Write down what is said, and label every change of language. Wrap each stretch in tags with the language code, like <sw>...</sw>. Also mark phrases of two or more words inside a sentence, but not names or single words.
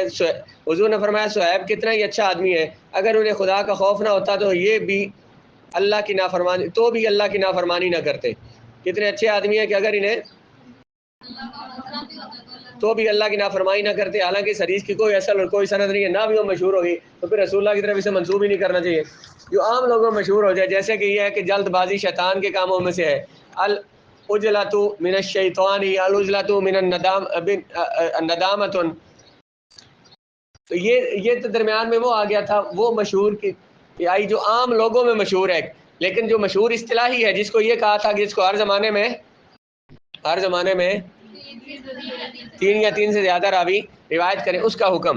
<ur>حضور نے فرمایا صہیب کتنا ہی اچھا آدمی ہے، اگر انہیں خدا کا خوف نہ ہوتا تو یہ بھی اللہ کی نافرمانی، تو بھی اللہ کی نافرمانی نہ کرتے۔ کتنے اچھے آدمی ہیں کہ اگر انہیں تو بھی اللہ کی نافرمانی نہ کرتے۔ حالانکہ اس حدیث کی کوئی اصل اور کوئی سند نہیں ہے، نہ بھی وہ مشہور ہوگی تو پھر رسول اللہ کی طرف اسے منسوب ہی نہیں کرنا چاہیے۔ جو عام لوگوں میں مشہور ہو جائے، جیسے کہ یہ ہے کہ جلد بازی شیطان کے کاموں میں سے ہے،</ur> <ar>العجلۃ من الشیطان، العجلۃ من الندامۃ،</ar> <ur>تو یہ تو درمیان میں وہ آ گیا تھا، وہ مشہور کی آئی جو عام لوگوں میں مشہور ہے۔ لیکن جو مشہور اصطلاحی ہے، جس کو یہ کہا تھا کہ جس کو ہر زمانے میں 3 یا 3 سے زیادہ راوی روایت کریں، اس کا حکم۔</ur>